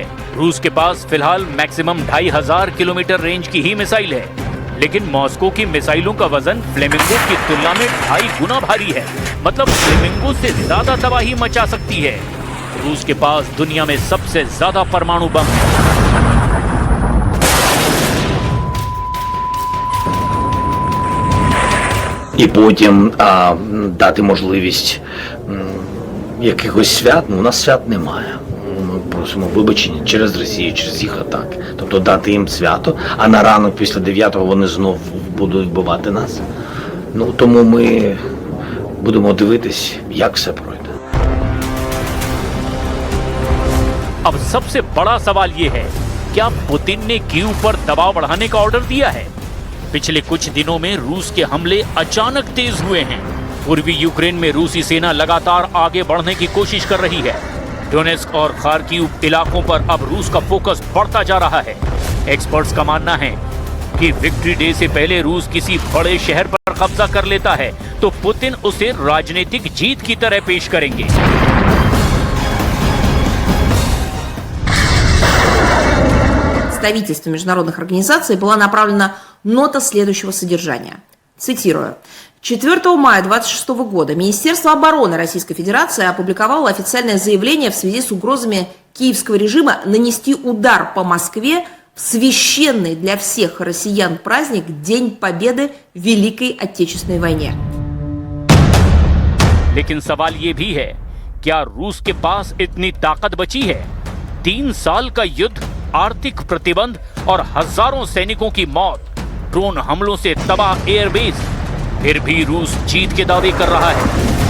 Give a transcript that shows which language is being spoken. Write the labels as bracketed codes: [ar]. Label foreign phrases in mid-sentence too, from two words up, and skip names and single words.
[hi] रूस के पास फिलहाल मैक्सिमम 2500 [en] kilometer range [hi] की ही मिसाइल है, लेकिन मॉस्को की मिसाइलों का वजन फ्लेमिंगो की तुलना में 2.5 गुना भारी है। मतलब फ्लेमिंगो से ज्यादा तबाही मचा सकती है। रूस के पास दुनिया में सबसे ज्यादा परमाणु बम है। [uk] І потім дати можливість якихось свят. Ну, у нас свят немає. Ми просимо вибачення через Росію, через їх атаки. Тобто дати їм свято, а на ранок після 9-го вони знов будуть вбивати нас. Ну, тому ми будемо дивитись, як все пройде. [hi] अब सबसे बड़ा सवाल ये है, क्या पुतिन ने कीव पर दबाव बढ़ाने का ऑर्डर दिया है? पिछले कुछ दिनों में रूस के हमले अचानक तेज हुए हैं। पूर्वी यूक्रेन में रूसी सेना लगातार आगे बढ़ने की कोशिश कर रही है। डोनेस्क और खार्किव इलाकों पर अब रूस का फोकस बढ़ता जा रहा है। एक्सपर्ट्स का मानना है कि विक्ट्री डे से पहले रूस किसी बड़े शहर पर कब्जा कर लेता है तो पुतिन उसे राजनीतिक जीत की तरह पेश करेंगे। [ru] Представительству международных организаций была направлена нота следующего содержания. Цитирую. 4 мая 2026 года Министерство обороны Российской Федерации опубликовало официальное заявление в связи с угрозами киевского режима нанести удар по Москве в священный для всех россиян праздник День Победы в Великой Отечественной войне. [hi] लेकिन सवाल ये भी है, क्या रूस के पास इतनी ताकत बची है? 3 साल का युद्ध, आर्थिक प्रतिबंध और हजारों सैनिकों की मौत, ड्रोन हमलों से तबाह एयरबेस, फिर भी रूस जीत के दावे कर रहा है।